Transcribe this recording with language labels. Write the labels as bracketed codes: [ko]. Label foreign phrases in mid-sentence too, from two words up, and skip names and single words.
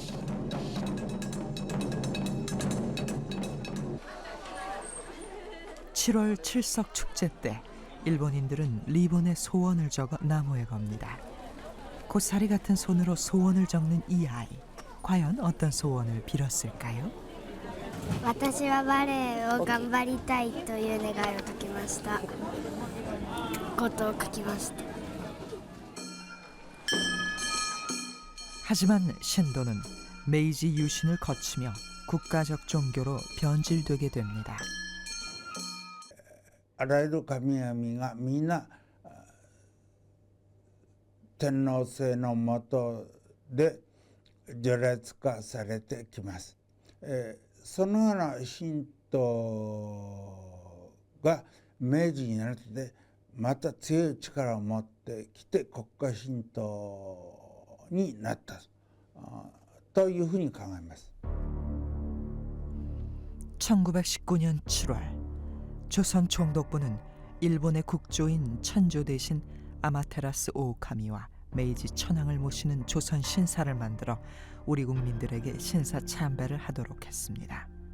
[ko] (7월) 칠석 축제 때 일본인들은 리본에 소원을 적어 나무에 겁니다. 고사리 같은 손으로 소원을 적는 이 아이, 과연 어떤 소원을 빌었을까요? [ja] 私はバレエを頑張りたいという願いを書きました。ことを書きました。 [ko] 하지만 신도는 메이지 유신을 거치며 국가적 종교로 변질되게 됩니다. [ja] あらゆる神々がみんな天皇制の下で序列化されてきます。そのような神道が明治になってまた強い力を持ってきて国家神道になったというふうに考えます。 [ko] 1919년 7월 조선 총독부는 일본의 국조인 천조 대신 아마테라스 오오카미와 메이지 천황을 모시는 조선 신사를 만들어 우리 국민들에게 신사 참배를 하도록 했습니다.